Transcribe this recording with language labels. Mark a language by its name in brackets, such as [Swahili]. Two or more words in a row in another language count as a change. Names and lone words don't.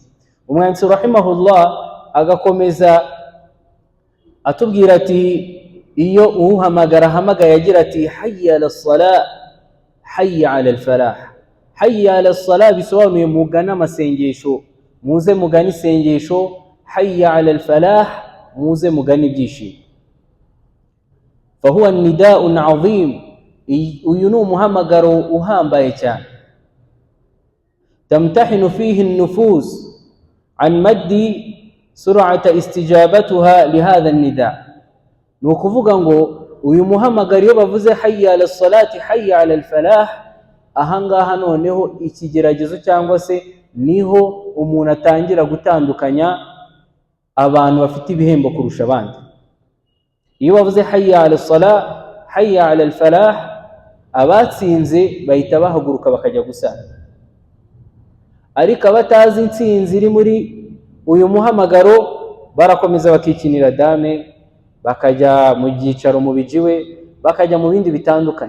[Kinyarwanda] Umwanditsi rahimahullah agakomeza atubwira ati iyo uhamagara hamagaye agira ati [Arabic] حي على الصلاة حي على الفلاح. [Kinyarwanda] Hayya ala salah bisobanuye mugana amasengesho, muze mugana isengesho. [Arabic] حي على الفلاح, [Kinyarwanda] muze mugana ibyishimo. [Arabic] فهو نداء عظيم, [Kinyarwanda] uyu ni umuhamagaro uhambaye cyane. [Arabic] تمتحن فيه النفوس عن مدى سرعة استجابتها لهذا النداء'. [Kinyarwanda] Ni ukuvuga ngo uyu muhamagaro iyo bavuze [Arabic] حي على الصلاة حي على الفلاح, [Kinyarwanda] ahangaha noneho ikigeragezo cyangwa se niho umuntu atangira gutandukanya abantu bafite ibihembo kurusha abandi. Iyo bavuze [Arabic] حي على الصلاة حي على الفلاح, [Kinyarwanda] abatsinze bahita bahaguruka bakajya gusara. Ariko abatazi intsinzi iri muri uyu muhamagaro barakomeza bakikinira dame, bakajya mu byicaro mu bijiwe, bakajya mu bindi bitandukanye.